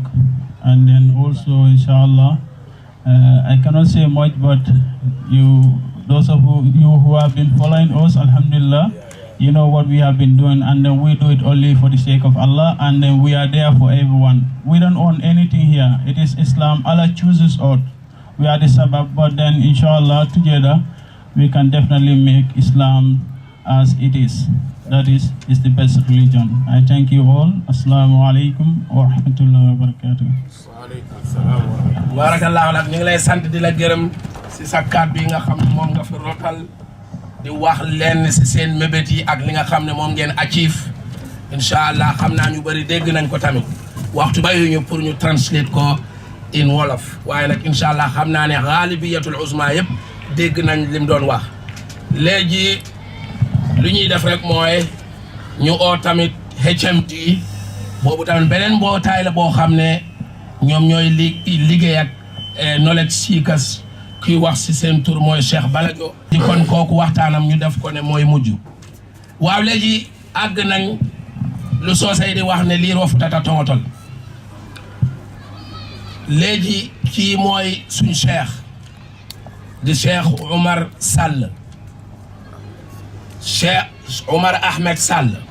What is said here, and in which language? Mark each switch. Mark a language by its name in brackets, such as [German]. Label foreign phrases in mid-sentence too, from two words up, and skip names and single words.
[English] And then also inshallah, I cannot say much, but those of you who have been following us, alhamdulillah, you know what we have been doing, and then we do it only for the sake of Allah, and then we are there for everyone. We don't own anything here. It is Islam. Allah chooses us. We are the sabab, but then inshallah together we can definitely make Islam as it is. That is the best religion. I thank you all. [Arabic] السلام عليكم ورحمة الله وبركاته. بارك الله لك, [Wolof] ñu ngi lay sant di la gërëm ci sa kàddu yi nga xam ne moom nga fi rotal di wax lenn ci seen mébét yi ak li nga xam ne moom ngeen achieve. Inshallah xam naa ñu bari dégg nañ ko tamit. Waxtu bayuñu pour ñu translate ko [English] in wolof. [Wolof] Waaye nag inshallah xam naa ne [Arabic] الغالبية العظمى [Wolof] yëpp dégg nañ lim doon wax. Léegi lu ñuy def rek mooy ñu oo tamit HMD boobu tamit beneen mbootaay la boo xam ne ñoom ñooy liggéey ak [English] knowledge seekers [Wolof] kuy wax ci seen tur mooy Cheikh Balajo di kon kooku waxtaanam ñu def ko ne mooy mujj. Waaw léegi àgg nañ lu soosay di wax ne lii roofu tata tongotol léegi kii mooy suñ cheikh di Cheikh Omar Sall, Cheikh Omar Ahmed Sall.